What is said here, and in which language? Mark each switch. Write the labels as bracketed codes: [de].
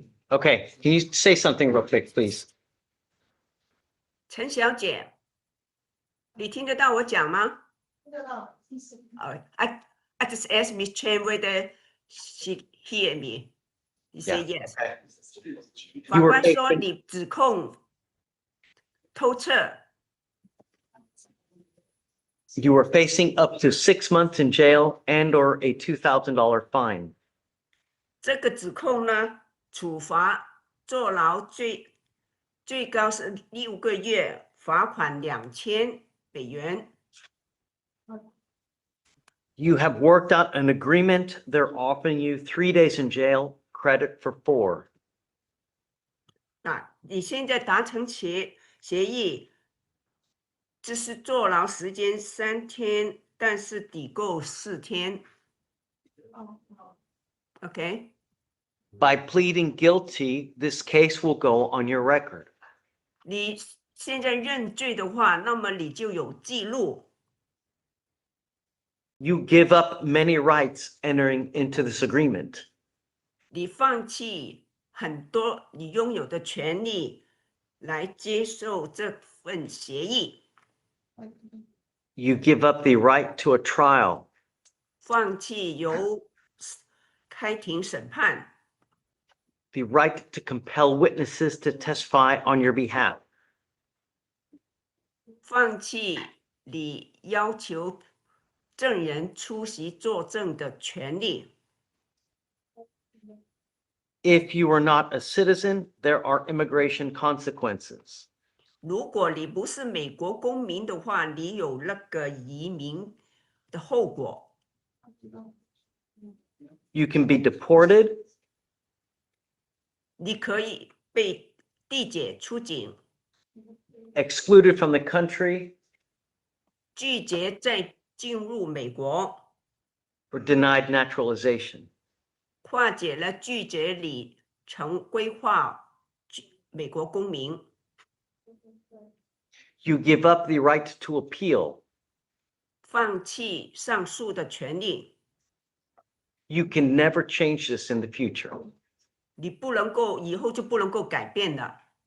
[en] Okay, can you say something real quick, please? [zh] 陈小姐，你听得到我讲吗？听得到，意思。 [en] I just asked Miss Chen whether she hear me. He said yes. Okay. [zh] 法 [en] You were [zh] 官说 [en] facing- [zh] 你指控偷窃， [en] You were facing up to 6 months in jail and or a $2,000 fine. [zh] 这个指控呢，处罚坐牢最高是6个月，罚款$2000。 [en] You have worked out an agreement. They're offering you 3 days in jail, credit for 4. [zh] 那你现在达成协议，这是坐牢时间3天，但是抵扣4天。 [en] OK， By pleading guilty, this case will go on your record. [zh] 你现在认罪的话，那么你就有记录。 [en] You give up many rights entering into this agreement. [zh] 你放弃很多你拥有的权利来接受这份协议， [en] You give up the right to a trial. [zh] 放弃由开庭审判， [en] The right to compel witnesses to testify on your behalf. [zh] 放弃你要求证人出席作证的权利。 [en] If you are not a citizen, there are immigration consequences. [zh] 如果你不是美国公民的话，你有那个移民的后果。 [en] You can be deported, [zh] 你可以被递解出境， [en] excluded from the country, [zh] 拒绝再进入美国， [en] or denied naturalization. [zh] 或者呢拒绝你规划美国公民。 [en] You give up the right to appeal. [zh] 放弃上诉的权利， [en] You can never change this in the future. [zh] 你不能够以后就不能够改变了，